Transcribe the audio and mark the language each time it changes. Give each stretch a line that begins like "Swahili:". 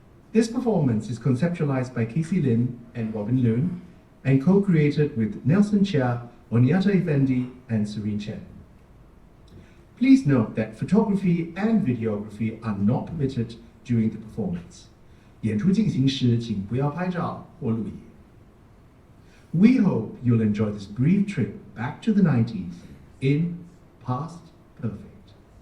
English: This performance is conceptualized by Casey Lin and Robin Loon and co-created with Nelson Chia, Oniatta Effendi, and Serene Chen. Please note that photography and videography are not permitted during the performance.
Chinese: 演出进行时，请不要拍照或录影。
English: We hope you'll enjoy this brief trip back to the 90s in Past Perfect.